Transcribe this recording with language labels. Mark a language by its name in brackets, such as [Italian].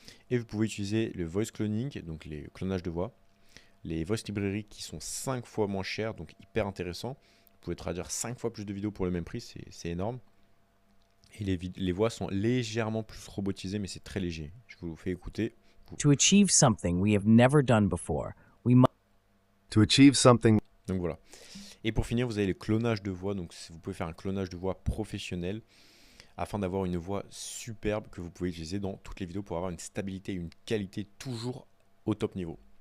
[French] Et vous pouvez utiliser le voice cloning, donc les clonages de voix, les voice librairies qui sont 5 fois moins chères, donc hyper intéressant. Vous pouvez traduire 5 fois plus de vidéos pour le même prix, c'est énorme. Et les voix sont légèrement plus robotisées, mais c'est très léger. Je vous fais écouter. [English] To achieve something we have never done before, we must. To achieve something. [French] Donc voilà. Et pour finir, vous avez le clonage de voix. Donc vous pouvez faire un clonage de voix professionnel afin d'avoir une voix superbe que vous pouvez utiliser dans toutes les vidéos pour avoir une stabilité et une qualité toujours au top niveau.